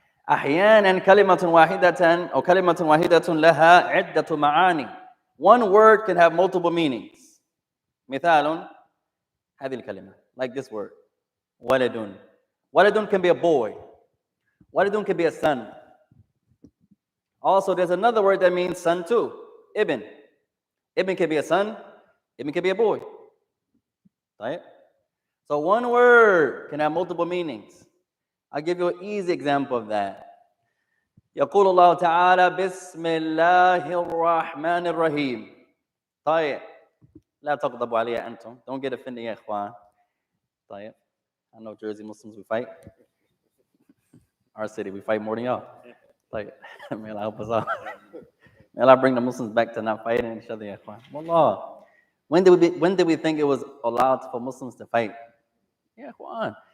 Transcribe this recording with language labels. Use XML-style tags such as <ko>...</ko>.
<ar>أحيانا كلمة واحدة أو كلمة واحدة لها عدة معاني.</ar> <en>One word can have multiple meanings.</en> <ar>مثال هذه الكلمة,</ar> <en>like this word.</en> <ar>ولد.</ar> <en>ولد can be a boy. ولد can be a son. Also, there's another word that means son too. Ibn. Ibn can be a son. Ibn can be a boy. Right? So one word can have multiple meanings. I'll give you an easy example of that.</en> <ar>يقول الله تعالى بسم الله الرحمن الرحيم. طيب. لا تغضبوا علي أنتم.</ar> <en>Don't get offended</en> <ar>يا إخوان. طيب.</ar> <en>I know Jersey Muslims, we fight. Our city, we fight more than y'all. Like, may Allah help us out. May Allah bring the Muslims back to not fighting each other. Wallah. When did we think it was allowed for Muslims to fight? Yeah, Quran.</en>